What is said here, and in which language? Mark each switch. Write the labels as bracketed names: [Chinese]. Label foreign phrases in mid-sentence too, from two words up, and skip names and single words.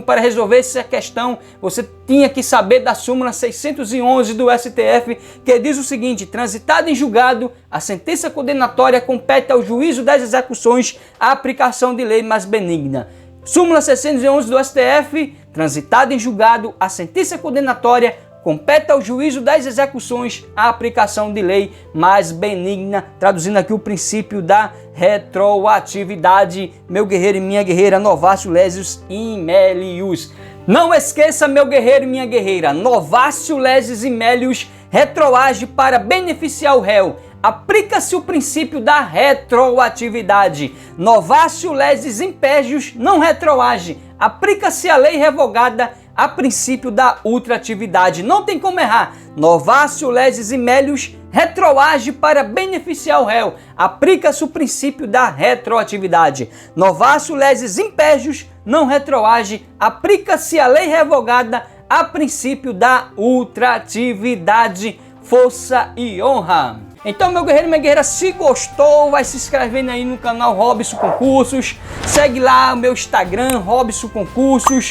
[Portuguese] Para resolver essa questão, você tinha que saber da súmula 611 do STF, que diz o seguinte: transitada em julgado, a sentença condenatória compete ao juízo das execuções a aplicação de lei mais benigna. Súmula 611 do STF, transitada em julgado, a sentença condenatória compete ao juízo das execuções a aplicação de lei mais benigna, traduzindo aqui o princípio da retroatividade. Meu guerreiro e minha guerreira, [Latin] novatio legis in melius. [Portuguese] Não esqueça, meu guerreiro e minha guerreira, [Latin] novatio legis in melius [Portuguese] retroage para beneficiar o réu. Aplica-se o princípio da retroatividade. [Latin] Novatio legis impédios [Portuguese] não retroage. Aplica-se a lei revogada a princípio da ultratividade. Não tem como errar. [Latin] Novatio legis in melius [Portuguese] retroage para beneficiar o réu. Aplica-se o princípio da retroatividade. [Latin] Novatio legis impédios [Portuguese] não retroage. Aplica-se a lei revogada a princípio da ultratividade. Força e honra. Então, meu guerreiro e minha guerreira, se gostou, vai se inscrevendo aí no canal Robson Concursos. Segue lá o meu Instagram, Robson Concursos.